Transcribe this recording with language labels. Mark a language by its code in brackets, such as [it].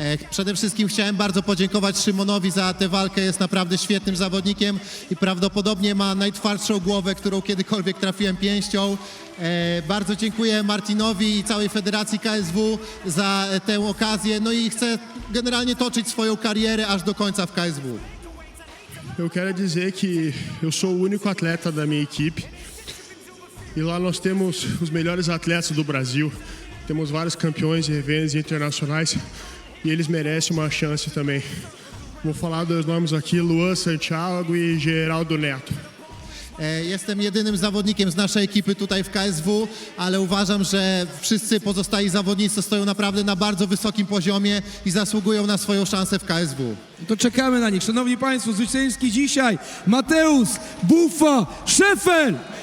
[pl] Przede wszystkim chciałem bardzo podziękować Szymonowi za tę walkę, jest naprawdę świetnym zawodnikiem i prawdopodobnie ma najtwardszą głowę, którą kiedykolwiek trafiłem pięścią. Bardzo dziękuję Martinowi i całej Federacji KSW za tę okazję, no i chcę generalnie toczyć swoją karierę aż do końca w KSW. [pt] Eu quero dizer que eu sou o único atleta da minha equipe e lá nós temos os melhores atletas do Brasil. Temos vários campeões de eventos internacionais e eles merecem uma chance também. Vou falar dos nomes aqui, Luan Santiago e Geraldo Neto. [pl] Jestem jedynym zawodnikiem z naszej ekipy tutaj w KSW, ale uważam, że wszyscy pozostali zawodnicy stoją naprawdę na bardzo wysokim poziomie i zasługują na swoją szansę w KSW. To czekamy na nich. Szanowni Państwo, zwycięski dzisiaj Mateusz Buffa Szefel.